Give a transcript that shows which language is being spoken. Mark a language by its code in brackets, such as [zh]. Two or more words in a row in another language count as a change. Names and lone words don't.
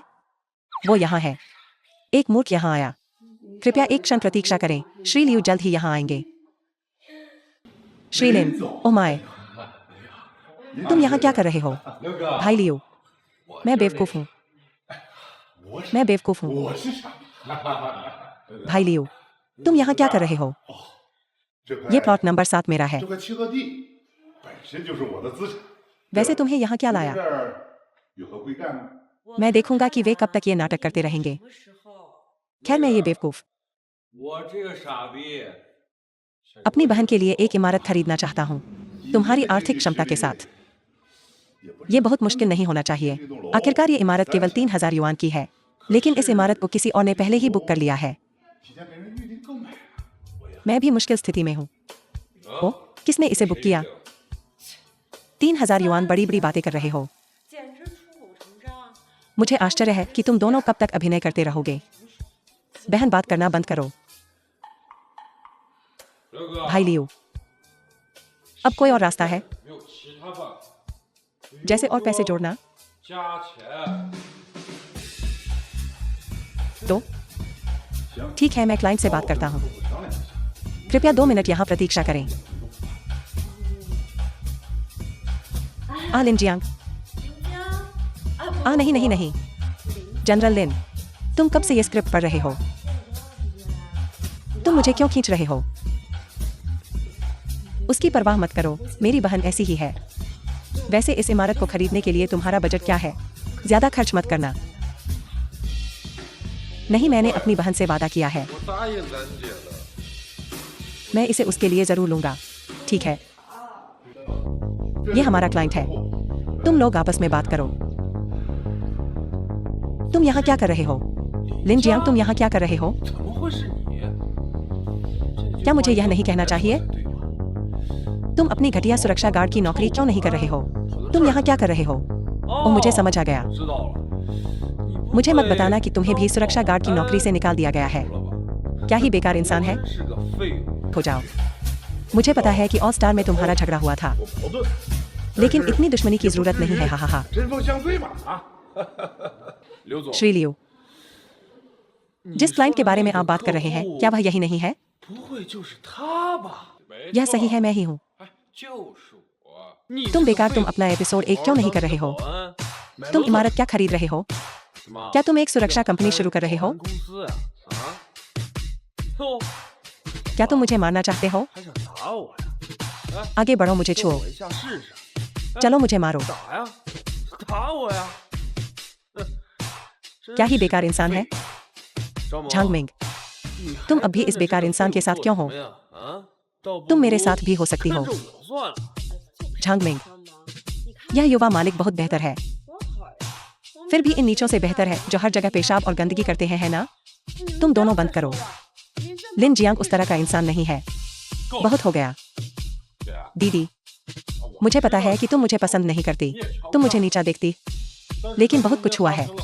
[hi] वो यहाँ है। एक मूर्ख यहाँ आया। कृपया एक क्षण प्रतीक्षा करें, श्री लियू जल्द ही यहाँ आएंगे। श्री लिन, [en] oh my, [hi] तुम यहाँ क्या कर रहे हो? [zh] 刘哥， [hi] भाई लियू, मैं बेवकूफ हूँ, मैं बेवकूफ हूँ। [zh] 我是傻逼。 [hi] भाई लियू, तुम यहाँ क्या कर रहे हो? [zh] 这块 [hi] ये प्लॉट नंबर 7 मेरा है। [zh] 这块契合地本身就是我的资产， [hi] वैसे तुम्हें यहाँ क्या [zh] 这 [hi] लाया? [zh] 儿有何贵干呢？ [hi] मैं देखूंगा कि वे कब तक ये नाटक करते रहेंगे। [zh] 什么时候？ [hi] खैर मैं ये बेवकूफ [zh] 我这个傻逼， [hi] अपनी बहन के लिए एक इमारत खरीदना चाहता हूँ, तुम्हारी आर्थिक क्षमता के साथ। ये बहुत मुश्किल नहीं होना चाहिए। आखिरकार ये इमारत केवल 3000 युआन की है, लेकिन इस इमारत को किसी और ने पहले ही बुक कर लिया है। [zh] 提前给人预定购买。 [hi] मैं भी मुश्किल स्थिति में हूँ। ओ, किसने इसे बुक किया? 3000 युआन, बड़ी बड़ी बातें कर रहे हो। [zh] 简直出口成章。 [hi] मुझे आश्चर्य है कि तुम दोनों कब तक अभिनय करते रहोगे। बहन बात करना बंद करो। [zh] 刘哥， [hi] भाई लियू, अब कोई और रास्ता है? [zh] 没有其他办法。 [hi] जैसे और पैसे जोड़ना? [zh] 加钱。 [hi] तो ठीक है, मैं क्लाइंट से बात करता हूँ। कृपया 2 मिनट यहाँ प्रतीक्षा करें। लिन जियांग, [zh] 林江， [hi] नहीं नहीं नहीं, जनरल लिन, तुम कब से ये स्क्रिप्ट पढ़ रहे हो? तुम मुझे क्यों खींच रहे हो? उसकी परवाह मत करो, मेरी बहन ऐसी ही है। वैसे इस इमारत को खरीदने के लिए तुम्हारा बजट क्या है? ज्यादा खर्च मत करना। नहीं, मैंने अपनी बहन से वादा किया है, [zh] 我答应咱姐了。 [hi] मैं इसे उसके लिए जरूर लूंगा। ठीक है, ये हमारा क्लाइंट है। तुम लोग आपस में बात करो। तुम यहाँ क्या कर रहे हो? लिन जियांग, तुम यहाँ क्या कर रहे हो? [zh] 怎么会是你？ [hi] क्या मुझे यह नहीं कहना चाहिए? तुम अपनी घटिया सुरक्षा गार्ड की नौकरी क्यों नहीं कर रहे हो? तुम यहाँ क्या कर रहे हो? ओ, मुझे समझ आ गया। [zh] 知道了。 [hi] मुझे मत बताना कि तुम्हें भी सुरक्षा गार्ड की नौकरी से निकाल दिया गया है। क्या ही बेकार इंसान है। [zh] 是个废物。 [hi] हो जाओ। मुझे पता है कि ऑल स्टार में तुम्हारा झगड़ा हुआ था, [zh] 我矛盾， [hi] लेकिन इतनी दुश्मनी की जरूरत नहीं है। हा हा हा। [zh] 针锋相对嘛啊！刘总， [hi] श्री लियू, जिस क्लाइंट के बारे में आप बात कर रहे हैं, क्या वह यही नहीं है? [zh] 不会就是他吧？ [hi] यह सही है, मैं ही हूँ। [zh] 就是我。 [hi] तुम बेकार तुम अपना एपिसोड 1 क्यों नहीं कर रहे हो? तुम इमारत क्या खरीद रहे हो? क्या तुम एक सुरक्षा कंपनी शुरू कर रहे हो? [zh] 公司啊？啊？哟， [hi] क्या तुम मुझे मारना चाहते हो? [zh] 还想打我呀？ [hi] आगे बढ़ो, मुझे [zh] 揍 [hi] छुओ। [zh] 我一下试试。 [hi] चलो मुझे मारो। [zh] 打呀，打我呀！ [hi] क्या ही बेकार इंसान है। [zh] 张萌 [hi] झांग मिंग, [zh] 你还 [hi] तुम अभी इस [zh] 真的 [hi] बेकार [zh] 是个 [hi] इंसान के [zh] 不 [hi] साथ [zh] 错 [hi] क्यों हो? [zh] 人呀啊，倒不 [hi] तुम मेरे [zh] 如 [hi] साथ भी हो सकती हो। [zh] 跟着我算了。 [hi] झांग मिंग, यह युवा मालिक बहुत बेहतर है, फिर भी इन नीचों से बेहतर है जो हर जगह पेशाब और गंदगी करते हैं, है ना? तुम दोनों बंद करो। लिन जियांग उस तरह का इंसान नहीं है। बहुत हो गया। दीदी, मुझे पता है कि तुम मुझे पसंद नहीं करती, तुम मुझे नीचा देखती, लेकिन बहुत कुछ हुआ है।